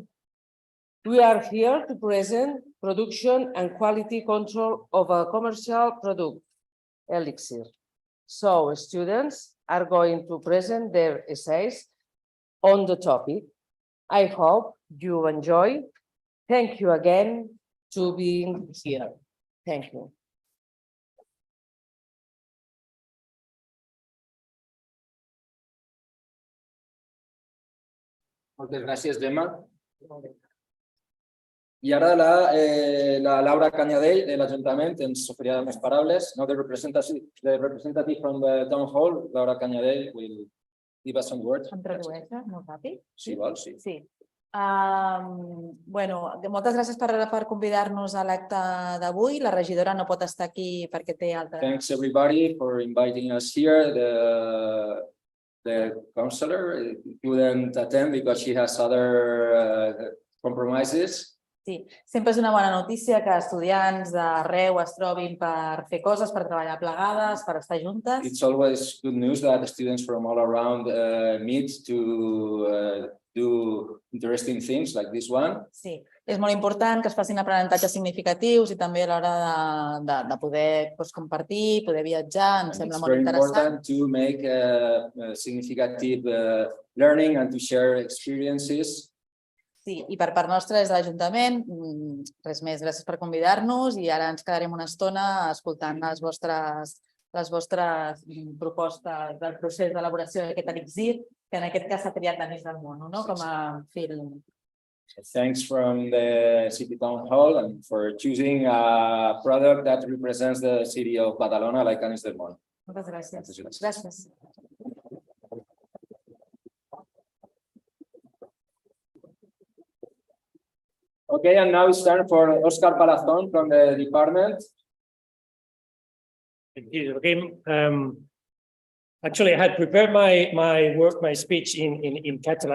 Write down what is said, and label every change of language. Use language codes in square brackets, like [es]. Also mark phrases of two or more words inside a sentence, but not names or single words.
[en] We are here to present production and quality control of a commercial product, elixir. So students are going to present their essays on the topic. I hope you enjoy. Thank you again for being here. Thank you. [ca] Moltes gràcies, Gemma. I ara la Laura Canyadell de l'Ajuntament ens oferirà unes paraules. [en] Now the representative from the Town Hall, Laura Canyadell, will give us some words. [ca] Em tradueixes molt ràpid? Sí, vols, sí. Sí. Bueno, moltes gràcies per convidar-nos a l'acte d'avui. La regidora no pot estar aquí perquè té altres... [en] Thanks everybody for inviting us here. The counselor couldn't attend because she has other compromises. [ca] Sí, sempre és una bona notícia que estudiants d'arreu es trobin per fer coses, per treballar plegades, per estar juntes. [en] It's always good news that students from all around meet to do interesting things like this one. [ca] Sí, és molt important que es facin aprenentatges significatius i també a l'hora de poder compartir, poder viatjar, em sembla molt interessant. [en] It's very important to make significant learning and to share experiences. [ca] Sí, i per part nostra des de l'Ajuntament, res més, gràcies per convidar-nos i ara ens quedarem una estona escoltant les vostres propostes del procés d'elaboració d'aquest elixir, que en aquest cas s'ha triat d'Anís del Món, no? Com a film. [en] Thanks from the City Town Hall and for choosing a product that represents the city of Badalona like Anís del Món. [ca] Moltes gràcies. Gràcies. [en] Okay, and now it's time for Oscar Palazón from the department. Okay. Actually, I had prepared my speech in Catalan.